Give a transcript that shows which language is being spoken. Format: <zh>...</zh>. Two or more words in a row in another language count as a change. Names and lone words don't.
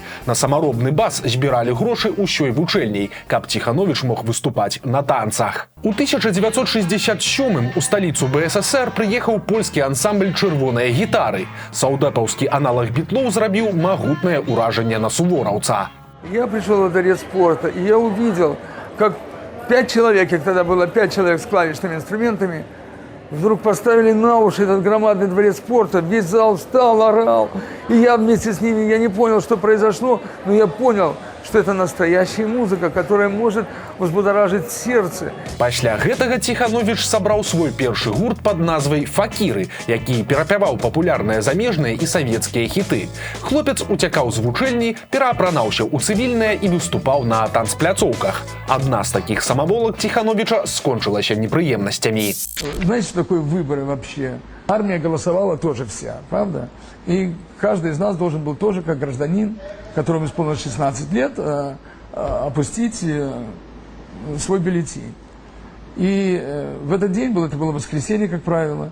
<be>На самаробны бас збіралі грошы ўсёй вучэльняй, каб Тиханович мог выступаць на танцах. У 1967 у сталіцу БССР прыехаў польскі ансамбль «Чырвоныя гітары». Саўдэпаўскі аналаг бітлоў зрабіў магутнае ўражанне на сувораўца.</be> <ru>Я пришел во дворец спорта, и я увидел, как 5 человек, их тогда было 5 человек с клавишными инструментами, вдруг поставили на уши этот громадный дворец спорта, весь зал встал, орал, и я вместе с ними, я не понял, что произошло, но я понял, что это настоящая музыка, которая может взбудоражить сердце.</ru> <be>Пасля гэтага Тиханович сабраў свой першы гурт пад назвай «Факіры», які перапяваў папулярныя замежныя і савецкія хіты. Хлопец уцякаў з вучэльні, пераапранаўся ў цывільнае і выступаў на танцпляцоўках. Адна з такіх самаволак Тихановича скончылася непрыемнасцямі.</be> <ru>Знаете, что такое выборы вообще? Армия голосовала тоже вся, правда? И каждый из нас должен был тоже, как гражданин, которому исполнилось 16 лет, опустить свой бюллетень. И в этот день это было воскресенье, как правило.</ru>